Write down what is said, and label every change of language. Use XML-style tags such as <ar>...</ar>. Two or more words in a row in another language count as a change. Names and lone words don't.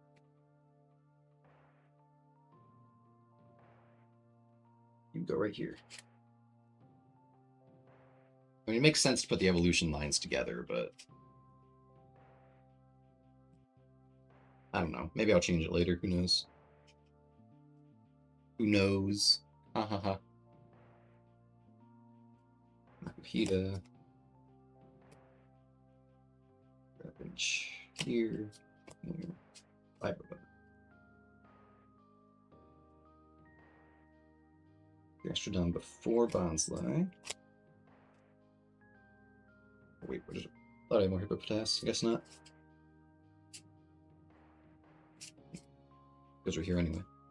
<en>You go right here. I mean, it makes sense to put the evolution lines together, but I don't know. Maybe I'll change it later. Who knows? Who knows? Ha ha ha. Makuhita. Ravage here. Here. Vibro. Gastrodon before Bonsly. Oh, wait, what is it? Thought I had more Hippopotas. I guess not. Because we're here anyway.</en>